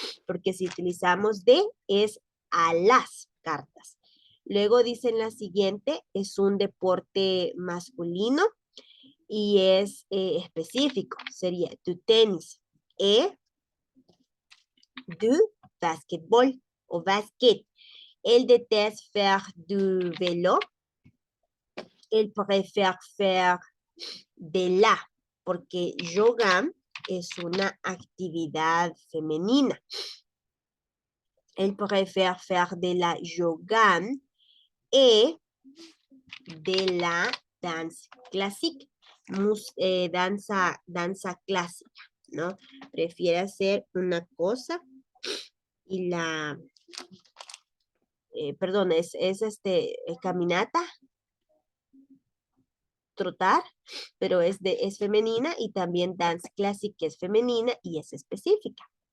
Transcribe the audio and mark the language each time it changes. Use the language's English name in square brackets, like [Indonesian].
[Spanish] Porque si utilizamos de, es a las cartas. Luego dicen la siguiente, es un deporte masculino y es específico. Sería tu tenis. Du [French] basketball ou basket. Elle déteste faire du vélo. Elle préfère faire de la, [Spanish] porque yoga es una actividad femenina. [French] Elle préfère faire de la yoga et de la danse classique. [Spanish] Danza clásica, ¿no? Prefiere hacer una cosa y la, perdón, es caminata, trotar, pero es femenina, y también dance classic, que es femenina y es específica.